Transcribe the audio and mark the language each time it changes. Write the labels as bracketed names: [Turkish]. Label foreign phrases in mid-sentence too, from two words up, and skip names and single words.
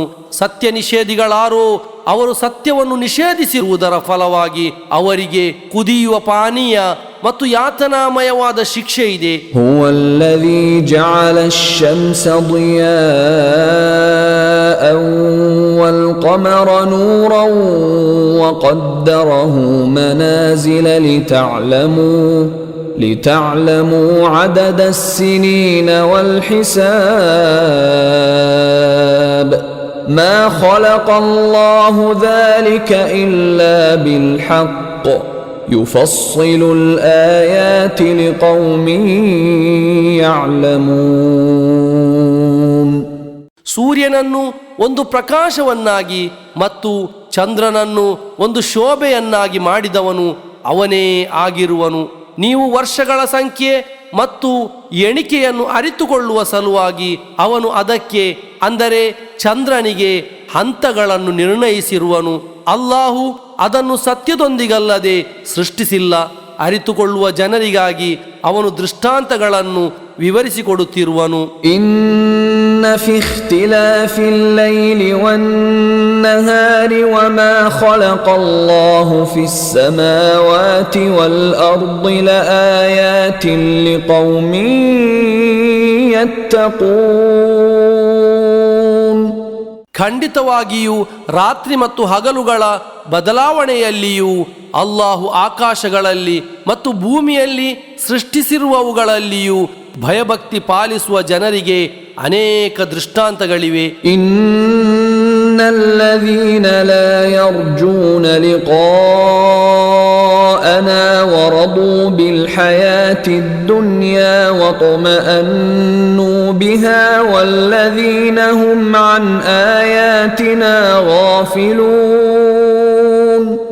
[Kannada] ಸತ್ಯ ನಿಷೇಧಿಗಳಾರೋ ಅವರು ಸತ್ಯವನ್ನು ನಿಷೇಧಿಸಿರುವುದರ ಫಲವಾಗಿ ಅವರಿಗೆ ಕುದಿಯುವ ಪಾನೀಯ ಮತ್ತು ಯಾತನಾಮಯವಾದ ಶಿಕ್ಷೆ ಇದೆ. [Arabic] هو الذي جعل الشمس ضياء والقمر نورا وقدره منازل لتعلموا عدد السنين والحساب ما خلق الله ذلك إلا بالحق يفصل الآيات لقوم يعلمون. [Kannada] ಸೂರ್ಯನನ್ನು ಒಂದು ಪ್ರಕಾಶವನ್ನಾಗಿ ಮತ್ತು ಚಂದ್ರನನ್ನು ಒಂದು ಶೋಭೆಯನ್ನಾಗಿ ಮಾಡಿದವನು ಅವನೇ ಆಗಿರುವನು. ನೀವು ವರ್ಷಗಳ ಸಂಖ್ಯೆ ಮತ್ತು ಎಣಿಕೆಯನ್ನು ಅರಿತುಕೊಳ್ಳುವ ಸಲುವಾಗಿ ಅವನು ಅದಕ್ಕೆ ಅಂದರೆ ಚಂದ್ರನಿಗೆ ಹಂತಗಳನ್ನು ನಿರ್ಣಯಿಸಿರುವನು. ಅಲ್ಲಾಹು ಅದನ್ನು ಸತ್ಯದೊಂದಿಗಲ್ಲದೆ ಸೃಷ್ಟಿಸಿಲ್ಲ. ಅರಿತುಕೊಳ್ಳುವ ಜನರಿಗಾಗಿ ಅವನು ದೃಷ್ಟಾಂತಗಳನ್ನು ವಿವರಿಸಿಕೊಡುತ್ತಿರುವನು. [Arabic] إن في اختلاف الليل والنهار وما خلق الله في السماوات والأرض لآيات لقوم يتقون. [Kannada] ಖಂಡಿತವಾಗಿಯೂ ರಾತ್ರಿ ಮತ್ತು ಹಗಲುಗಳ ಬದಲಾವಣೆಯಲ್ಲಿಯೂ ಅಲ್ಲಾಹು ಆಕಾಶಗಳಲ್ಲಿ ಮತ್ತು ಭೂಮಿಯಲ್ಲಿ ಸೃಷ್ಟಿಸಿರುವವುಗಳಲ್ಲಿಯೂ ಭಯಭಕ್ತಿ ಪಾಲಿಸುವ ಜನರಿಗೆ ಅನೇಕ ದೃಷ್ಟಾಂತಗಳಿವೆ. [Arabic] إن الذين لا يرجون لقاءنا ورضوا بالحياة الدنيا واطمأنوا بها والذين هم عن آياتنا غافلون